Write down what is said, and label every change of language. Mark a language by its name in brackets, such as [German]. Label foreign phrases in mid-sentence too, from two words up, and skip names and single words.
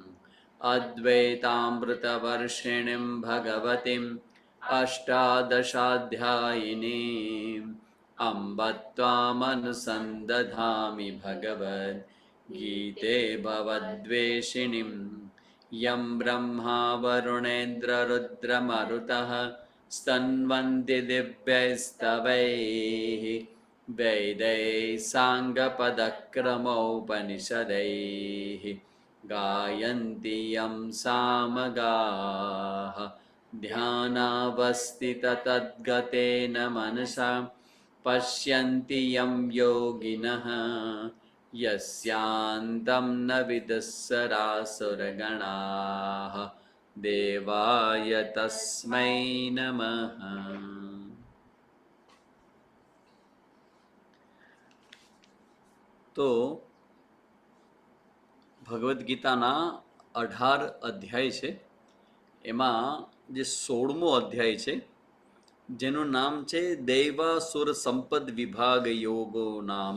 [Sanskrit] अद्वैतामृतवर्षिणीं भगवतीं अष्टादशाध्यायिनीं अंब त्वामनुसंदधामि भगवद् गीते भवद्वेषिणीं यं ब्रह्मा वरुणेन्द्ररुद्रमरुतः स्तुन्वन्ति दिव्यैः स्तवैः વેदैः સાङ्गपदक्रमोपनिषदैः गायन्ति यं सामगाः ध्यानावस्थिततद्गतेन मनसा पश्यन्ति यं योगिनः यस्यान्तं न विदुःसरासुरगणाः देवाय तस्मै नमः. [Gujarati] તો ભગવદ્ ગીતાના 18 અધ્યાય છે. એમાં જે 16મો અધ્યાય છે જેનું નામ છે દૈવાસુર સંપદ વિભાગ યોગો નામ.